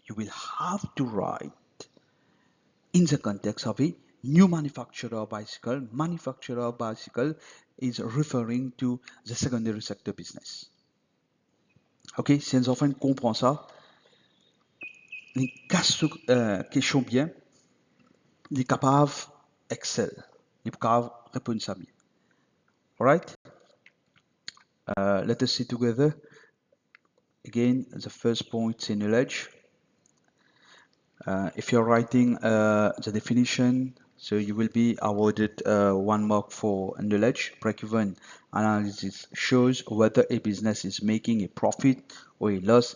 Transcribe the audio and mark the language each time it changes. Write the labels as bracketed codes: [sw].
[en] You will have to write in the context of a new manufacturer bicycle. Manufacturer bicycle is referring to the secondary sector business. [fr] Ok, si les enfants comprennent ça, les question bien, les capables excel, les capables répondre ça bien. [en] Alright? Let us see together. Again, the first point is knowledge. If you're writing the definition, so you will be awarded 1 mark for knowledge. Break-even analysis shows whether a business is making a profit or a loss.